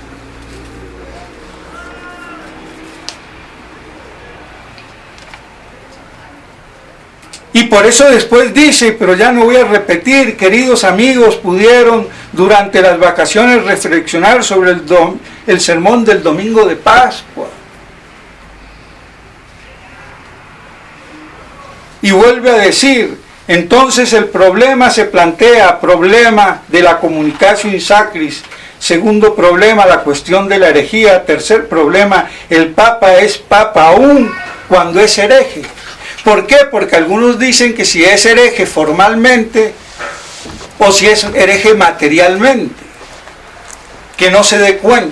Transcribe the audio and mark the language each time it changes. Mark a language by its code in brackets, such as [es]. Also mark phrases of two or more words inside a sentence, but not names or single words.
[es] Y por eso después dice, pero ya no voy a repetir, queridos amigos, pudieron durante las vacaciones reflexionar sobre el sermón del domingo de Pascua. Y vuelve a decir, entonces el problema se plantea, problema de la [la] communicatio in sacris, [es] segundo problema, la cuestión de la herejía, tercer problema, el Papa es Papa aún cuando es hereje. ¿Por qué? Porque algunos dicen que si es hereje formalmente o si es hereje materialmente, que no se dé cuenta.